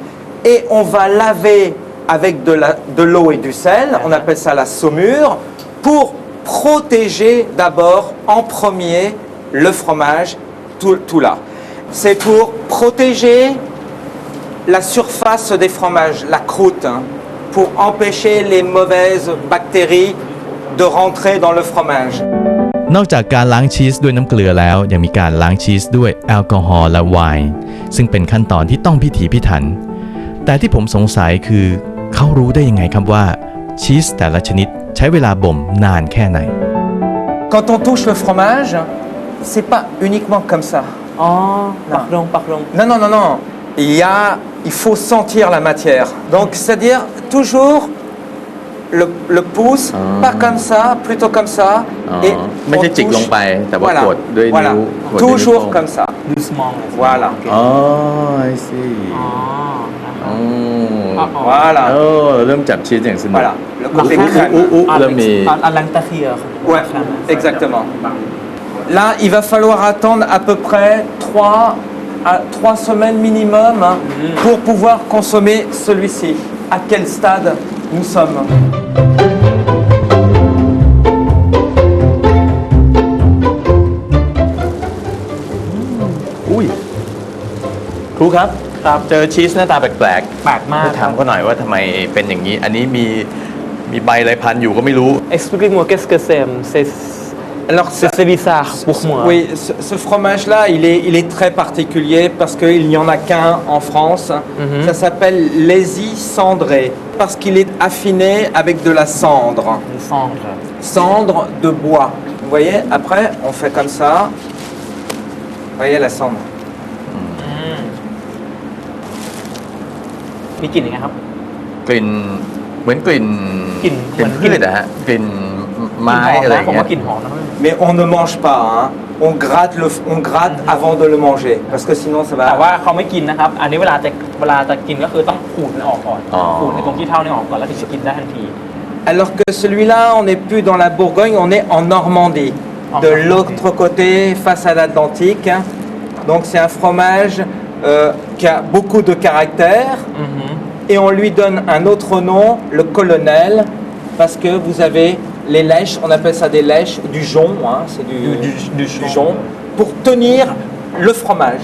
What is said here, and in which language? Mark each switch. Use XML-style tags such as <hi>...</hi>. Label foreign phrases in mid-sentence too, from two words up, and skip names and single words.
<fr>Et on va laver avec de l'eau et du sel, on appelle ça la saumure, pour protéger d'abord en premier le fromage, tout là. C'est pour protéger la surface des fromages, la croûte, hein, pour empêcher les mauvaises bactéries de rentrer dans le fromage.</fr> <th>นอกจากการล้างชีสด้วยน้ำเกลือแล้วยังมีการล้างชีสด้วยแอลกอฮอล์และไวน์ซึ่งเป็นขั้นตอนที่ต้องพิถีพิถันแต่ที่ผมสงสัยคือเขารู้ได้ยังไงครับว่าชีสแต่ละชนิดใช้เวลาบ่มนานแค่ไหน</th> <fr>Quand on touche le fromage, c'est pas uniquement comme ça.</fr> <th>อ๋อปักลง</th> <fr>Non, non, non, non. Il faut sentir la matière. Donc, c'est-à-dire toujours le pouce, pas comme ça, plutôt comme ça. Et</fr> <th>ไม่ใช่จิกลงไปแต่ว่ากดด้วยนิ้ว</th> <fr>Toujours comme ça. doucement Voilà.</fr> <en>อ๋อ I see</en> <th>อ๋อ</th> <fr>Voilà.</fr> <th>เริ่มจับชีสอย่างสนุก</th> <fr>Voilà. Le côté crème.</fr> <th>เริ่มมี</th> <fr>à l'intérieur Ouais, exactement. Là, il va falloir attendre à peu près 3 semaines minimum hein, pour pouvoir consommer celui-ci. À quel stade nous sommes?</fr> <th>อุ้ยครูครับเจอชีสหน้าตาแปลกๆ แปลกมาก ถามเขาหน่อยว่าทำไมเป็นอย่างนี้ อันนี้มีใบอะไรพันอยู่ก็ไม่รู้</th> <fr>explique-moi qu'est-ce que c'est Alors, c'est bizarre pour moi oui, ce fromage-là, il est très particulier parce qu'il n'y en a qu'un en France. Ça s'appelle l'Hési cendré parce qu'il est affiné avec de la cendre. le cendre Cendre de bois. Vous voyez, après, on fait comme ça. Vous voyez la cendre.</fr> <th>มีกลิ่นยังไงครับ กลิ่นเหมือนกลิ่น กลิ่น พืชอะฮะกลิ่นไม้อะไรอย่าง ผม เงี้ ว่าย กลิ่นหอมนะ</th> <fr>Mais on ne mange pas, hein. On gratte avant de le manger parce que sinon ça</fr> <th>แต่</th> <fr>va.</fr> <th>ว่าเขาไม่กินนะครับ อันนี้เวลาจะกินก็คือต้องขูดมันออกก่อนขูดในตรงที่เท่านี้ออกก่อนแล้วถึงจะกินได้ทันที</th> <fr>Alors que celui-là, on n'est plus dans la Bourgogne, on est en Normandie, de l'autre côté, face à l'Atlantique. hein. Donc c'est un fromage qui a beaucoup de caractère et on lui donne un autre nom, le colonel, parce que vous avez les lèches, on appelle ça des lèches, du jonc, hein, c'est du jonc, pour tenir le fromage.</fr>